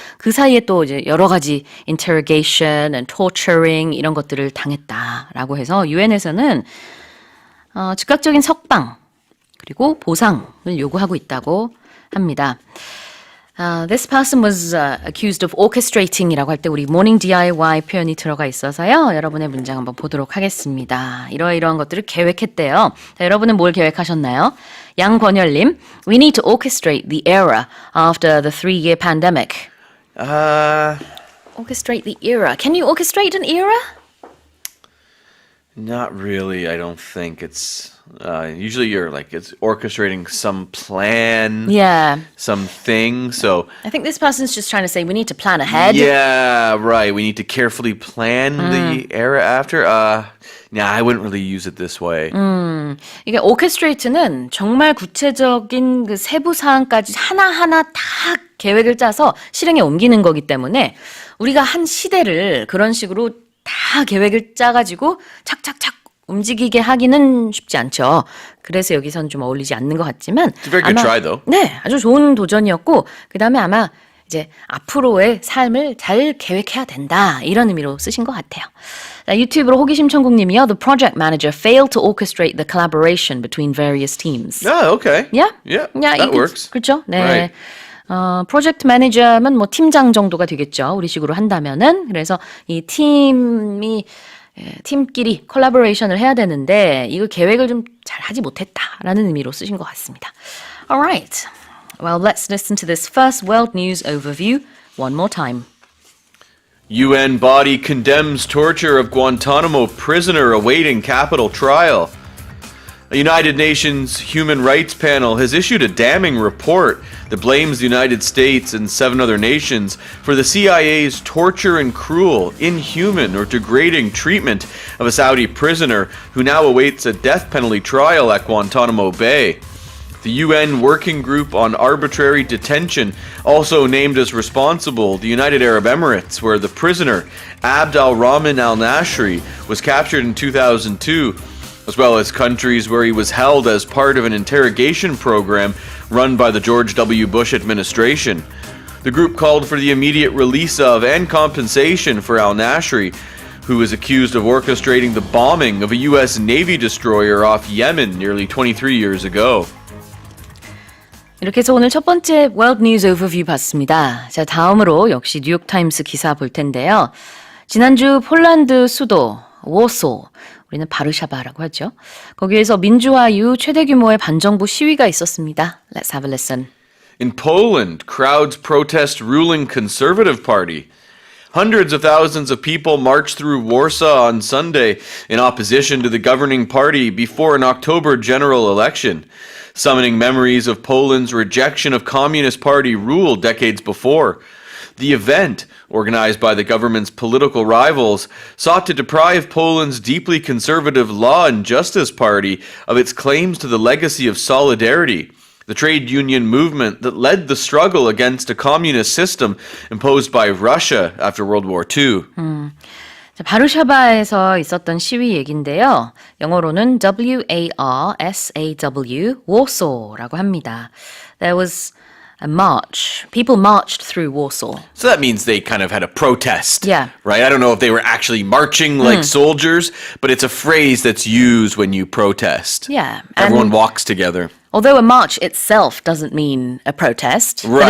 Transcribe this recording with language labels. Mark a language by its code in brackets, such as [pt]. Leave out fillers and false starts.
[ko] 그 사이에 또 이제 여러 가지 [en] interrogation and torturing [ko] 이런 것들을 당했다라고 해서 유엔에서는 즉각적인 석방 그리고 보상을 요구하고 있다고 합니다. [en] This person was accused of orchestrating [ko] 이라고 할 때 우리 morning DIY 표현이 들어가 있어서요. 여러분의 문장 한번 보도록 하겠습니다. 이러한 것들을 계획했대요. 자, 여러분은 뭘 계획하셨나요? [en] 양권열님, we need to orchestrate the era after the 3-year pandemic. Orchestrate the era. Can you orchestrate an era? Not really, I don't think. It's usually it's orchestrating some plan, something. So I think this person's just trying to say we need to plan ahead. Yeah, right. We need to carefully plan the era after. I wouldn't really use it this way. [ko] 이게 orchestrate는 정말 구체적인 그 세부 사항까지 하나하나 다 계획을 짜서 실행에 옮기는 거기 때문에 우리가 한 시대를 그런 식으로 다 계획을 짜가지고 착착착 움직이게 하기는 쉽지 않죠. 그래서 여기선 좀 어울리지 않는 것 같지만 [en] It's a very good try, though. [ko] 네, 아주 좋은 도전이었고 그 다음에 아마 이제 앞으로의 삶을 잘 계획해야 된다. 이런 의미로 쓰신 것 같아요. 자, 유튜브로 호기심 천국님이요. [en] The project manager failed to orchestrate the collaboration between various teams. Oh, okay. Yeah? Yeah, Yeah, that works. [ko] 그렇죠. 네. [en] Right. [ko] 프로젝트 매니저면 뭐 팀장 정도가 되겠죠. 우리식으로 한다면은. 그래서 이 팀끼리 콜라보레이션을 해야 되는데 이거 계획을 좀 잘 하지 못했다라는 의미로 쓰신 것 같습니다. [en] Alright. Well, let's listen to this first world news overview one more time. UN body condemns torture of Guantanamo prisoner awaiting capital trial. A United Nations Human Rights Panel has issued a damning report that blames the United States and 7 other nations for the CIA's torture and cruel, inhuman, or degrading treatment of a Saudi prisoner who now awaits a death penalty trial at Guantanamo Bay. The UN Working Group on Arbitrary Detention also named as responsible the United Arab Emirates, where the prisoner, Abd al-Rahman al-Nashri, was captured in 2002, as well as countries where he was held as part of an interrogation program run by the George W. Bush administration. The group called for the immediate release of and compensation for al-Nashri, who is accused of orchestrating the bombing of a U.S. Navy destroyer off Yemen nearly 23 years ago. [ko] 이렇게 해서 오늘 첫 번째 World News Overview 봤습니다. 자, 다음으로 역시 뉴욕타임스 기사 볼 텐데요. 지난주 폴란드 수도 워소, 우리는 바르샤바라고 하죠. 거기에서 민주화 이후 최대 규모의 반정부 시위가 있었습니다. [en] Let's have a listen. In Poland, crowds protest ruling Conservative Party. Hundreds of thousands of people marched through Warsaw on Sunday in opposition to the governing party before an October general election, summoning memories of Poland's rejection of Communist Party rule decades before. The event, organized by the government's political rivals, sought to deprive Poland's deeply conservative Law and Justice Party of its claims to the legacy of solidarity, the trade union movement that led the struggle against a communist system imposed by Russia after World War II. [ko] 자, 바르샤바에서 있었던 시위 얘긴데요. 영어로는 WARSAW, Warsaw라고 합니다. [en] There was a march. People marched through Warsaw. So that means they kind of had a protest. Yeah. Right? I don't know if they were actually marching like soldiers, but it's a phrase that's used when you protest. Yeah. Everyone walks together. Although a march itself doesn't mean a protest, but